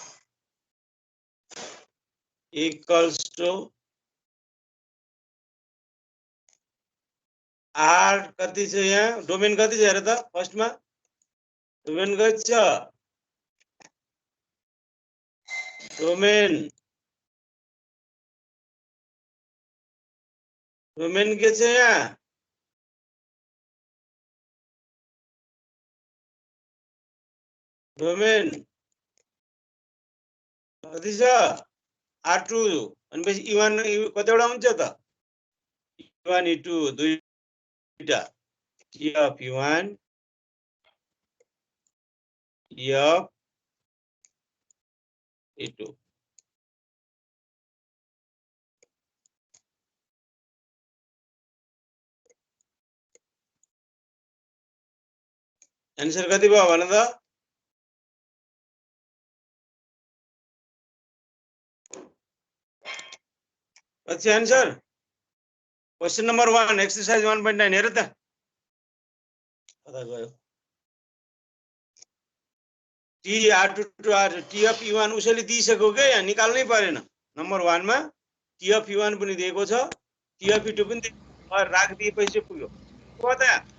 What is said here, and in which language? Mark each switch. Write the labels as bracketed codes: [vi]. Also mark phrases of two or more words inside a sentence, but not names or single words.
[en] equals to [ne] R कति छ यहाँ डोमेन कति छ हेर त फर्स्ट मा डोमेन कति छ डोमेन के छ यहाँ डोमेन कति छ R2 अनि पछि E1 कतिवटा हुन्छ त E1 E2 दुईटा [en] T of E1 T of E2 [ne] आंसर कति भयो भन त कति [en] answer question number 1 exercise 1.9 [ne] हेर त कता गयो [en] T R2 to R T of E1 [ne] उसैले दिइसक्यो के यहाँ निकाल्नै परेन नम्बर 1 मा [en] T of E1 [ne] पनि दिएको छ [en] T of E2 [ne] पनि दिएको छ राख दिएपछि पुग्यो कता